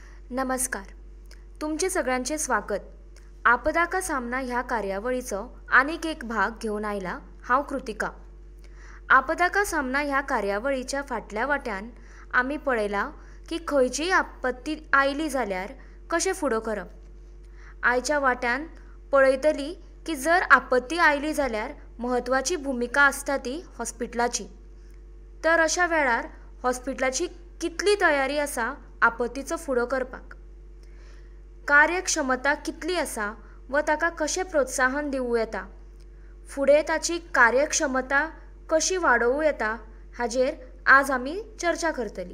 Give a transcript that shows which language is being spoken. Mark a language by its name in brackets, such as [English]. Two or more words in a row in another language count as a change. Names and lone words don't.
[Konkani] नमस्कार. तुमचे सगळ्यांचे स्वागत. आपदा का सामना ह्या कार्यावळीचो आनीक एक भाग घेऊन आयला हांव कृतिका. आपदा का सामना ह्या कार्यावळीच्या फाटल्या वाट्यान आमी पळयला की खंयचीय आपत्ती आयली जाल्यार कशें फुडो करप. आयच्या वाट्यान पळयतली की जर आपत्ती आयली जाल्यार म्हत्वाची भुमिका आसता ती हॉस्पिटलाची. तर अशा वेळार हॉस्पिटलाची कितली तयारी आसा आपत्तीचो फुडो करपाक, कार्यक्षमता कितली आसा व ताका कशें प्रोत्साहन दिवूं येता, फुडें ताची कार्यक्षमता कशी वाडोवूं येता हाजेर आज आमी चर्चा करतली.